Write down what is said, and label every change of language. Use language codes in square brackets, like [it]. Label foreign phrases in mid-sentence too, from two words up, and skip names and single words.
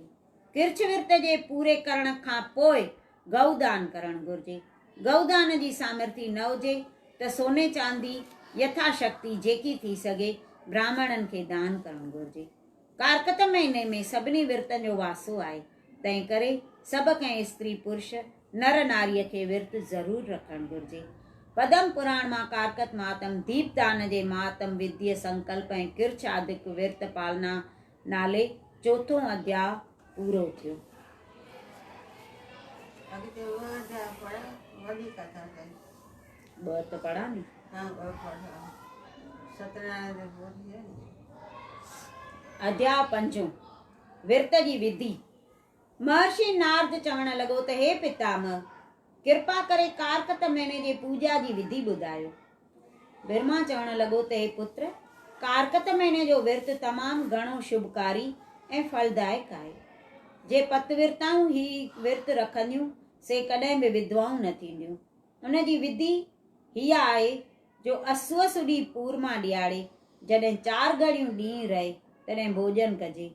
[sd] किर्छ विर्त जे पूरे करण खां पोइ गौदान करण घुरिजे। गौदान जी सामर्थ्य न हुजे त सोने चांदी यथाशक्ति जेकी थी सघे ब्राह्मणनि खे दान करण घुरिजे। कारकत महीने में सभिनी विर्तनि जो वासो आहे, तंहिं करे सभु कंहिं स्त्री पुरुष नर नारीअ खे विर्त ज़रूर रखण घुरिजे। पदम पुराण मां कारकत मातम, दीपदान जे मातम, विद्य संकल्प ऐं किर्छ आदिक विर्त पालना नाले 4 अध्याय पूरो थियो। ॿ त पढ़ा नी। अध्याय 5 विर्त जी विधि। महर्षि नारद चवण लॻो त हे पितामह, कृपा करे कारकत महीने जे पूजा जी विधि ॿुधायो। ब्रह्मा चवण लॻो त हे पुत्र, कारकत महीने जो विर्त तमामु घणो शुभकारी ऐं फलदायक आहे। जे पतविरताऊं ही विर्त रखंदियूं से कॾहिं बि विधवाऊं न थींदियूं। उन जी विधि हीअ आहे जो असुअ सुधी पूर्मा ॾियारे जॾहिं 4 घड़ियूं ॾींहुं रहे तॾहिं भोजन कजे।